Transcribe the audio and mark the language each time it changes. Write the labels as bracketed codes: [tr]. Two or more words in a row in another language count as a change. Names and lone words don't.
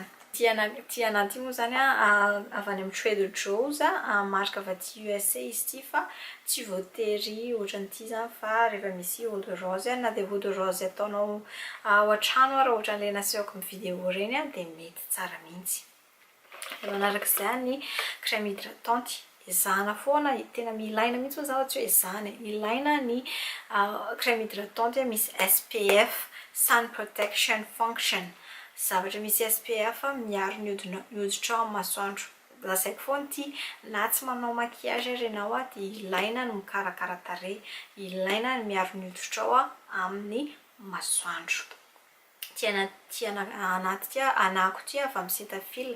[mg] Ty anaty moa zany avy any amin'ny Trader Joe's marika avy aty USA izy ity fa tsy voatery ohatran'ity zany fa rehefa misy [fr] eau de rose [mg] na dia [fr] eau de rose [mg] ataonao ao an-trano raha ohatran'ilay nasehoko amin'ny video reny dia mety tsara mihitsy. Manarak'izay ny [fr] crème hydratante. [mg] Izana foana tena ilaina mihitsy moa zavatra hoe izany. Ilaina ny [fr] crème hydratante [mg] misy SPF [en] sun protection function. [mg] Zavatra misy SPF miaro ny hoditra amin'ny masoandro. Lazaiko foana ity na tsy manao maquillage ianao dia ilaina ny mikarakara tarehy, ilaina ny miaro ny hoditra amin'ny masoandro. Anako ity avy amin'ny Cetaphil.